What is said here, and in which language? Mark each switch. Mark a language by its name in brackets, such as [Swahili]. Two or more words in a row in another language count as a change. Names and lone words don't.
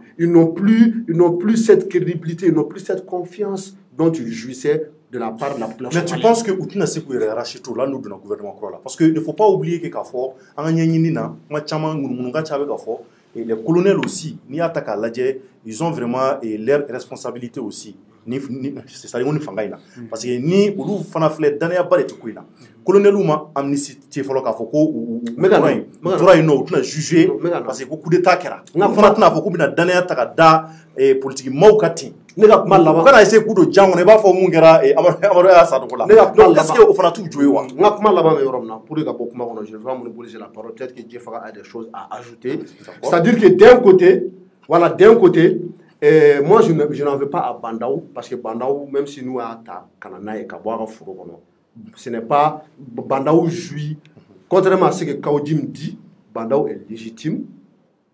[French] Ils n'ont plus cette crédibilité, ils n'ont plus cette confiance dont ils jouissaient de la part de la population. Mais tu penses que Outina Sekou est arraché tout là, nous, de notre gouvernement, parce qu'il ne faut pas oublier que Kafo, et les colonels aussi, ils ont vraiment leur responsabilité aussi. C'est-à-dire parce que [Bambara] ni olu fana filɛ danaya ba de tɛ ko in na colonel ma amnistie fɔlɔ k'a fɔ ko u tora yen nɔ u tɛna juger [French] parce que [Bambara] ko coup d'état kɛra u fana tɛna fɔ k'u bɛna danaya ta ka da politique maaw ka ten ne ka kuma laban u kana essayer k'u don jan kɔnɔ i b'a fɔ mun kɛra Amadu Yaya Sadogo la [French] donc est ce que [Bambara] o fana t'u jo ye wa n ka kuma laban bɛ yɔrɔ min na [French] pour que [Bambara] ka bɔ kuma kɔnɔ [French] je vais pas monopoliser la parole peut-être que Diefaga a des choses à ajouter c'est-à-dire que d'un côté moi, je n'en veux pas à Bandao, parce que Bandao, même si nous avons Kanana et Kabouara Fourogono, ce n'est pas. Bandao jouit, contrairement à ce que Kaodim dit, Bandao est légitime